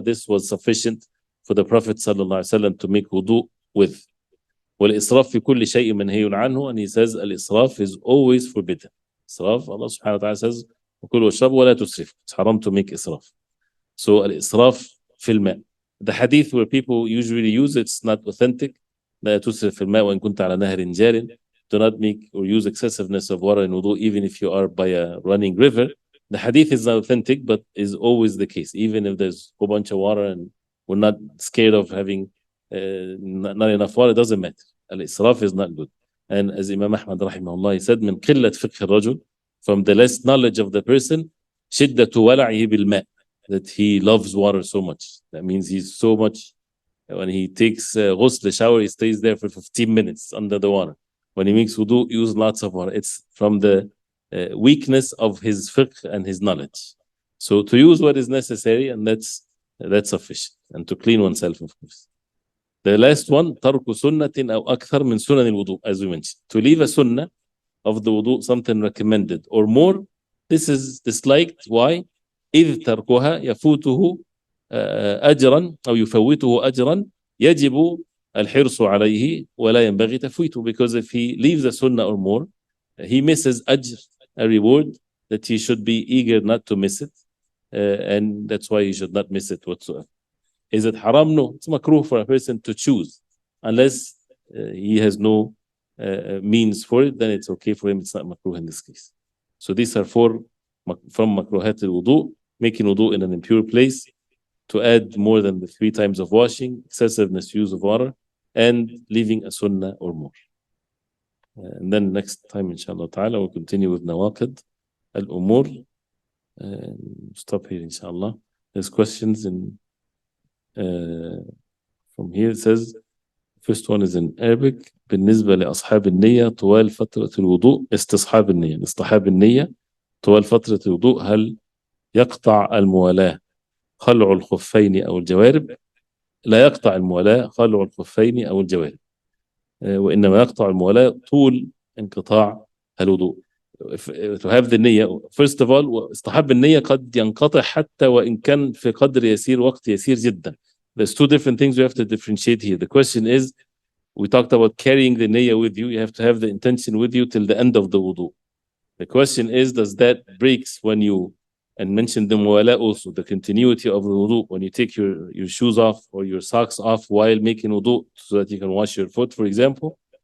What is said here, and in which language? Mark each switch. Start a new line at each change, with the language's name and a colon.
English: This was sufficient for the Prophet ﷺ to make wudu with.
Arabic: والإسراف في كل شيء منهي عنه,
English: and he says al-israf is always forbidden. Israf, Allah subhanahu wa ta'ala says
Arabic: وكلوا واشربوا ولا تسرفوا.
English: It's haram to make israf. So al-israf fil ma'. The hadith where people usually use it's not authentic.
Arabic: لا تسرف في الماء وإن كنت على نهر جار.
English: Do not make or use excessiveness of water in wudu even if you are by a running river. The hadith is not authentic, but is always the case. Even if there's a whole bunch of water and we're not scared of having not enough water, it doesn't matter. Al-israf is not good. And as Imam Ahmad rahimahullah, he said,
Arabic: من قلة فقه الرجل,
English: from the less knowledge of the person,
Arabic: شدة ولعه بالماء,
English: that he loves water so much. That means he's so much, when he takes ghusl, shower, he stays there for 15 minutes under the water. When he makes wudu, he uses lots of water. It's from the weakness of his fiqh and his knowledge. So to use what is necessary, and that's sufficient. And to clean oneself, of course. The last one,
Arabic: ترك سنة أو أكثر من سنن الوضوء,
English: as we mentioned. To leave a sunnah of the wudu, something recommended, or more, this is disliked. Why?
Arabic: إذ تركها يفوته أجرا أو يفوته أجرا يجب الحرص عليه ولا ينبغي تفويته.
English: Because if he leaves a sunnah or more, he misses ajr, a reward that he should be eager not to miss it, and that's why he should not miss it whatsoever. Is it haram? No, it's makruh for a person to choose, unless he has no means for it. Then it's okay for him. It's not makruh in this case. So these are 4 from makruhat al-wudu: making wudu in an impure place, to add more than the 3 times of washing, excessiveness use of water, and leaving a sunnah or more. And then next time, inshallah ta'ala, we'll continue with nawaqid al-umur. Stop here, inshallah. There's questions in from here. It says, first one is in Arabic.
Arabic: بالنسبة لأصحاب النية طوال فترة الوضوء استصحاب النية. استصحاب النية طوال فترة الوضوء هل يقطع الموالاة خلع الخفين أو الجوارب؟ لا يقطع الموالاة خلع الخفين أو الجوارب، وإنما يقطع الموالاة طول انقطاع الوضوء.
English: To have the
Arabic: نية,
English: first of all,
Arabic: استحاب النية قد ينقطع حتى وإن كان في قدر يسير، وقت يسير جدا.
English: There's 2 different things we have to differentiate here. The question is, we talked about carrying the niyyah with you. You have to have the intention with you till the end of the wudu. The question is, does that breaks when you, and mention the muwala also, the continuity of the wudu, when you take your shoes off or your socks off while making wudu so that you can wash your foot, for example.